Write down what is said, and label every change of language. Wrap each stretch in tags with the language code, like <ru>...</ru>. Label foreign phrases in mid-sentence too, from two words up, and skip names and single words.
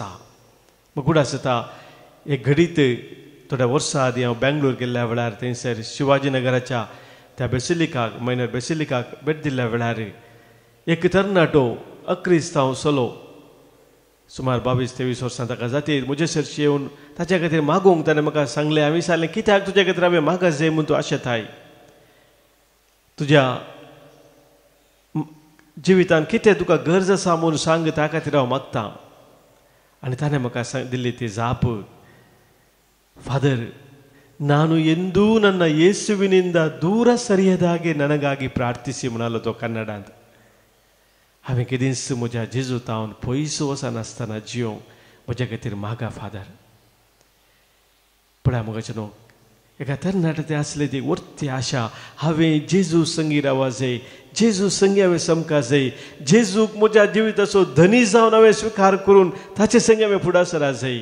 <kok>म्हाका उड आसता एक घडीत थोड्या वर्सां आदीं हांव बेंगलोर गेल्ल्या वेळार थंयसर शिवाजीनगराच्या त्या बेसिलिकाक मायनर बेसिलिकाक भेट दिल्ल्या वेळार एक तरणाटो अक्रिस्तांव चलो सुमार 22-23 वर्सां ताका जातीर म्हजे सरशी येवन ताच्या खातीर मागूंक ताणें म्हाका सांगलें. हांवें सांगलें कित्याक तुज्या खातीर हांवें मागत जाय म्हूण तूं आशेताय, तुज्या जिवितांत कितें तुका गरज आसा म्हूण सांग, त्या खातीर हांव मागतां. आनी ताणें म्हाका दिल्ली ती जाप,</kok> <kn>ಫಾದರ್, ನಾನು ಎಂದೂ ನನ್ನ ಯೇಸುವಿನಿಂದ ದೂರ ಸರಿಯದಾಗೆ ನನಗಾಗಿ ಪ್ರಾರ್ಥಿಸಿ</kn> <kok>म्हणालो कन्नडांत. हांवें केदींच म्हज्या जेजूतावन पयस वचनासतना जियोंक म्हज्या खातीर मागा फादर. पळय मुगाचे न्हू एका तरणाटे आसले ती वर्ती आशा, हांवें जेजू संगी रावूं जाय, जेजू संगी हांवें समका जाय, जेजूक म्हज्या जिविताचो धनी जावन हांवें स्विकार करून ताचे संगी हांवें फुडार सरा जाय.</kok>